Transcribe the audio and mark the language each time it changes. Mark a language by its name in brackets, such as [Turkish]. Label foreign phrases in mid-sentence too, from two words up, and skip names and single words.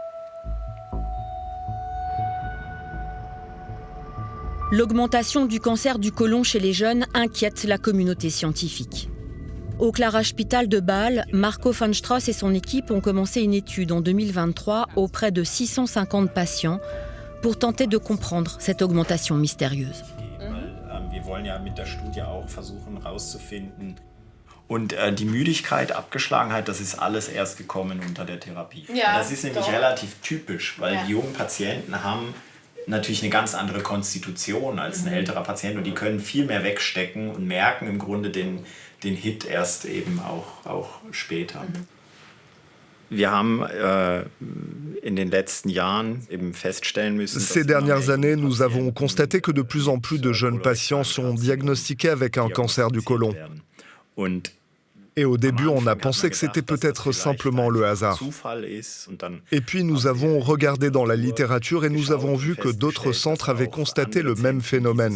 [French] L'augmentation du cancer du côlon chez les jeunes inquiète la communauté scientifique. Au Klaraspital de Bâle, Marco van Stross et son équipe ont commencé une étude en 2023 auprès de 650 patients pour tenter de comprendre cette augmentation mystérieuse. [German] Wir wollen ja mit der Studie auch versuchen herauszufinden. Und die Müdigkeit, Abgeschlagenheit, das ist alles erst gekommen unter der Therapie. Ja, das ist nämlich relativ typisch, weil die jungen Patienten haben natürlich eine ganz andere Konstitution als ein älterer Patient und die können viel mehr wegstecken und merken im Grunde den Hit erst eben auch später. Wir haben in den letzten Jahren eben feststellen müssen. [French] Ces dernières années, nous avons constaté que de plus en plus de jeunes patients sont diagnostiqués avec un cancer du côlon. Et au début, on a pensé que c'était peut-être simplement le hasard. Et puis, nous avons regardé dans la littérature et nous avons vu que d'autres centres avaient constaté le même phénomène.